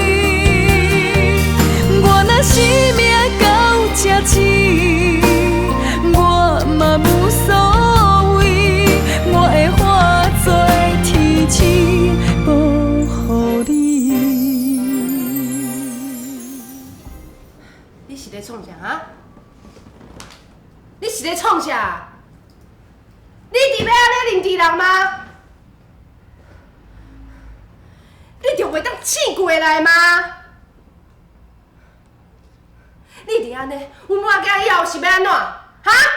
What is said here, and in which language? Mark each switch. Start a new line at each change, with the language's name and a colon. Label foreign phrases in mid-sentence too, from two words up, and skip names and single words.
Min Nan Chinese: 我若生命到这止，我嘛无所谓，我会化作天使保护你。你是咧创啥啊？你是咧创啥？你伫要安尼认治人吗？你就袂当醒过来吗？你伫安尼，阮母仔囝以后是要安怎？哈？